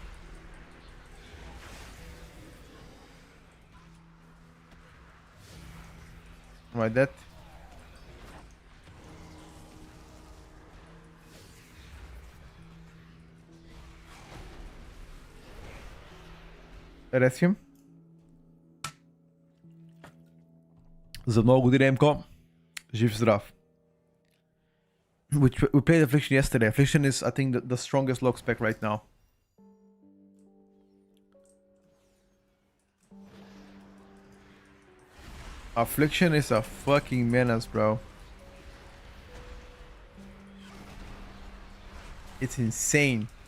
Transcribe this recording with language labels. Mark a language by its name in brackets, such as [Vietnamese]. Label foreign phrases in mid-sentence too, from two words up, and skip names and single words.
[English] Am I dead? Rescue. [Bulgarian] За много години, Емко. Жив здрав. [English] Which we played Affliction yesterday. Affliction is, I think, the strongest log spec right now. Affliction is a fucking menace, bro. It's insane.